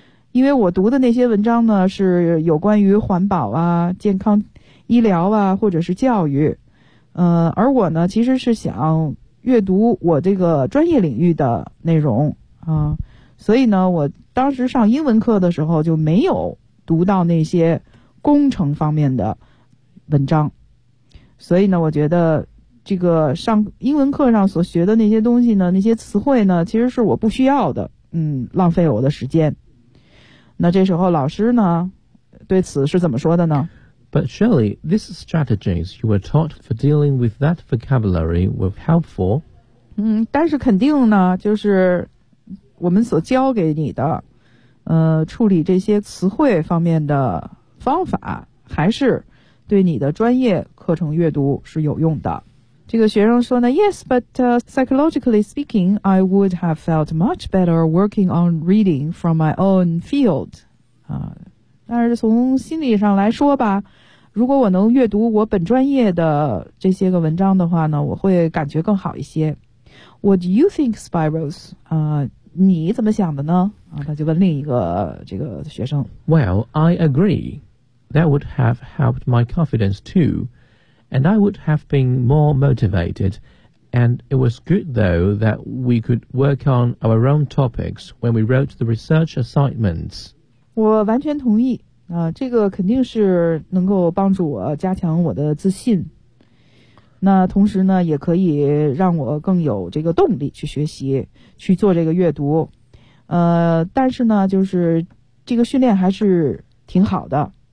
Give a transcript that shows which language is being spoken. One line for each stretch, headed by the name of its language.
Chinese: 因为我读的那些文章呢是有关于环保啊健康医疗啊或者是教育，而我呢其实是想阅读我这个专业领域的内容啊，所以呢我当时上英文课的时候就没有读到那些工程方面的文章，所以呢我觉得这个上英文课上所学的那些东西呢那些词汇呢其实是我不需要的，浪费我的时间。那这时候老师呢对此是怎么说的呢？
English: But surely these strategies you were taught for dealing with that vocabulary were helpful.
Chinese: 但是肯定呢就是我们所教给你的处理这些词汇方面的方法还是对你的专业课程阅读是有用的。这个学生说呢
English: Yes, but psychologically speaking, I would have felt much better working on reading from my own field.
Chinese: 但是从心理上来说吧，如果我能阅读我本专业的这些个文章的话呢，我会感觉更好一些。
English: What do you think, Spiros?
Chinese: 你怎么想的呢？他就问另一个这个学生。
English: Well, I agree. That would have helped my confidence too, and I would have been more motivated, and it was good though that we could work on our own topics when we wrote the research assignments.
Chinese: 我完全同意，这个肯定是能够帮助我加强我的自信，那同时呢，也可以让我更有这个动力去学习，去做这个阅读，但是呢，就是这个训练还是挺好的。